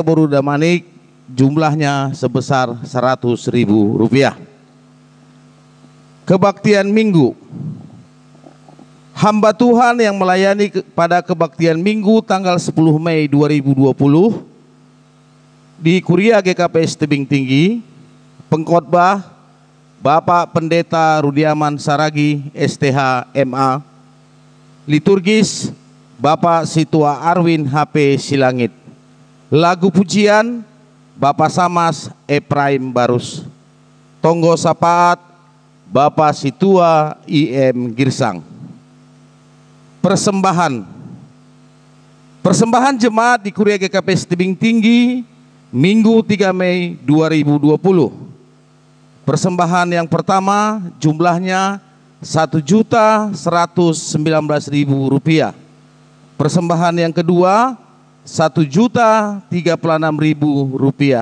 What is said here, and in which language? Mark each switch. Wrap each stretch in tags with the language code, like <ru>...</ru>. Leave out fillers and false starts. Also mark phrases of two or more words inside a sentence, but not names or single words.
<id>Borudamanik, jumlahnya sebesar Rp100.000. Kebaktian Minggu. Hamba Tuhan yang melayani pada kebaktian Minggu tanggal 10 Mei 2020 di Kuria GKPS Tebing Tinggi, pengkhotbah Bapak Pendeta Rudiaman Saragi, STH MA. Liturgis Bapak Situa Arwin HP Silangit. Lagu pujian Bapak Samas Ephraim Barus.</id> <bts>Tonggo Sapaat</bts> <id>Bapak Situa IM Girsang. Persembahan jemaat di Kuria GKPS Tebing Tinggi Minggu 3 Mei 2020. Persembahan yang pertama jumlahnya Rp1.119.000. Persembahan yang kedua Rp1.036.000.</id>